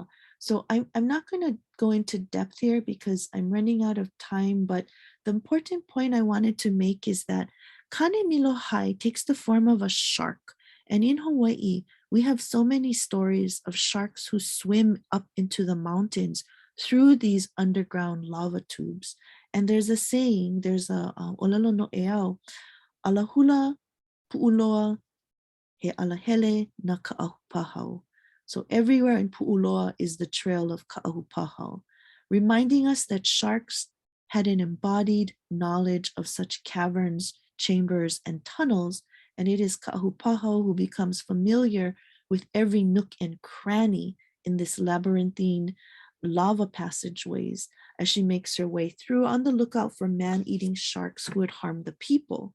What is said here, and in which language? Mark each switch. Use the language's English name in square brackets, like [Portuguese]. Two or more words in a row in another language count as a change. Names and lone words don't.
[English] So I'm not going to go into depth here because I'm running out of time, but the important point I wanted to make is that Kane Milo Hai takes the form of a shark. And in Hawaii, we have so many stories of sharks who swim up into the mountains through these underground lava tubes. And there's a saying, there's a [Hawaiian] olelo no eau, alahula pu'uloa he alahele na ka'ahupahau. [English] So everywhere in Pu'uloa is the trail of ka'ahupahau, reminding us that sharks had an embodied knowledge of such caverns, chambers, and tunnels, and it is ka'ahupahau who becomes familiar with every nook and cranny in this labyrinthine lava passageways as she makes her way through on the lookout for man-eating sharks who would harm the people.